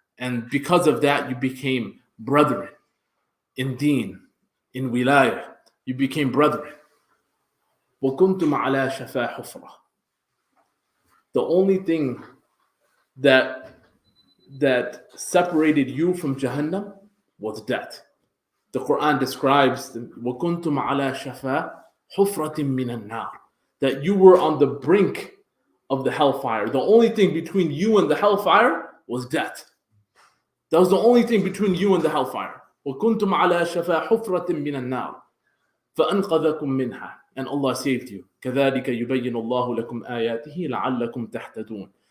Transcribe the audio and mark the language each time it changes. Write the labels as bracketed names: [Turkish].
[English] And because of that, you became brethren in deen, in wilayah. You became brethren. [Arabic] وَكُنْتُمْ عَلَى شَفَا حُفْرَةٍ. [English] The only thing that separated you from Jahannam was death. The Quran describes [Arabic] وَكُنْتُمْ عَلَى شَفَا حُفْرَةٍ مِّنَ النَّارِ. [English] That you were on the brink of the hellfire. The only thing between you and the hellfire was death. That was the only thing between you and the hellfire. [Arabic] وَكُنْتُمْ عَلَى شَفَا حُفْرَةٍ مِّنَ النَّارِ فَأَنْقَذَكُم مِّنْهَا. [English] And Allah saved you. [Arabic] كَذَلِكَ يُبَيِّنُ اللَّهُ لَكُمْ آيَاتِهِ لَعَلَّكُمْ تَهْتَدُونَ.